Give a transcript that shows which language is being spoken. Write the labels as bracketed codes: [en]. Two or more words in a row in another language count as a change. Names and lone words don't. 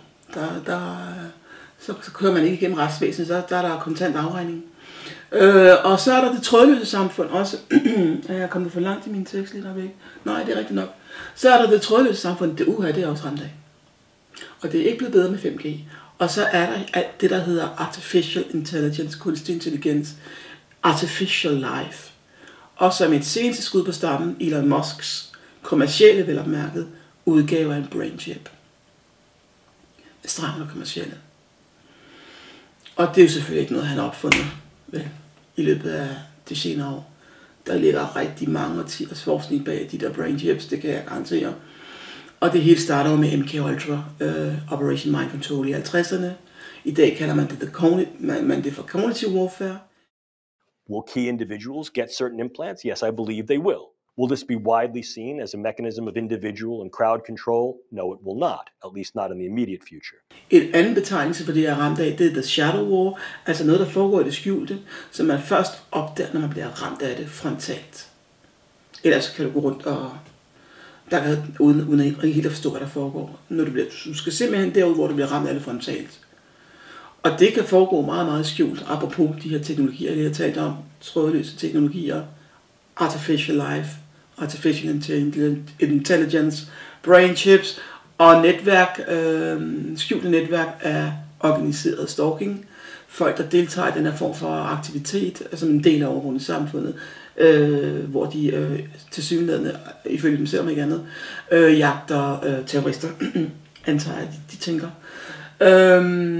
[da] Så kører man ikke igennem retsvæsenet, så der er der kontant afregning. Og så er der det trådløse samfund også. Er jeg kommet for langt i min tekst lige der væk? Nej, det er rigtigt nok. Så er der det trådløse samfund, det det er også ramt af. Og det er ikke blevet bedre med 5G. Og så er der alt det, der hedder [en] artificial intelligence, [da] kunstig intelligens, [en] artificial life. [da] Og som et seneste skud på stammen, Elon Musks kommercielle, velopmærket, udgave af en [en] brain chip. [da] Stramt og kommercielle. Og det er jo selvfølgelig ikke noget, han har opfundet i løbet af de senere år. Der ligger rigtig mange årtiers forskning bag de der [en] brain chips, [da] det kan jeg garantere. Og det hele starter med MK Ultra, Operation Mind Control i 50'erne. I dag kalder man det for [en] cognitive warfare. Will key individuals get certain implants? Yes, I believe they will. Will this be widely seen as a mechanism of individual and crowd control? No, it will not, at least not in the immediate future. [da] En anden betegnelse for det, jeg er ramt af, det er [en] the shadow war, [da] altså noget, der foregår i det skjulte, som man først opdager, når man bliver ramt af det frontalt. Ellers kan du gå rundt og der kan uden ikke helt at forstå, hvad der foregår. Når du skal simpelthen derud, hvor du bliver ramt af det frontalt. Og det kan foregå meget, meget skjult, apropos de her teknologier, jeg har talt om, trådløse teknologier, [en] artificial life, artificial intelligence, brain chips [da] og netværk, skjulte netværk af organiseret stalking. Folk, der deltager i den her form for aktivitet, som en del af overvågningssamfundet, hvor de tilsyneladende, ifølge dem selv om ikke andet, jagter terrorister, antager jeg, de tænker.